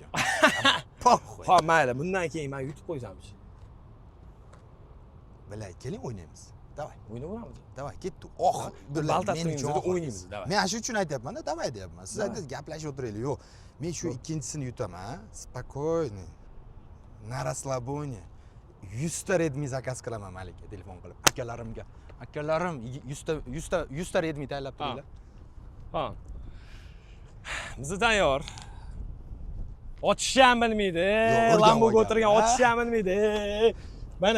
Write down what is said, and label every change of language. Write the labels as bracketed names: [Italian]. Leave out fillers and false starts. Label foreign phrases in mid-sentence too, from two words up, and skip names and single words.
[Uzbek] Poxuy. Xo'p, mayli, bundan keyin men yutib qo'ysamchi. Bilay, keling o'ynaymiz. Davay. O'ynaveramiz. Davay, ketdi. Baltat o'ynaymiz, davay. Men shu uchun aytyapman-da, davay deyapman. Siz aytasiz, gaplashib o'tiraylik. Yo'q. Men shu ikkinchisini yutaman, [Russian] спокойно. Na расслабоне. [Uzbek] 100 ta Redmi zakaz qilaman malika telefon qilib. Akalarim 100 ta Redmi tayyorlab turinglar. Ha. Biz tayyor. Ochishni ham bilmaydi. Lamboga o'tirgan ochishni ham bilmaydi. Mana.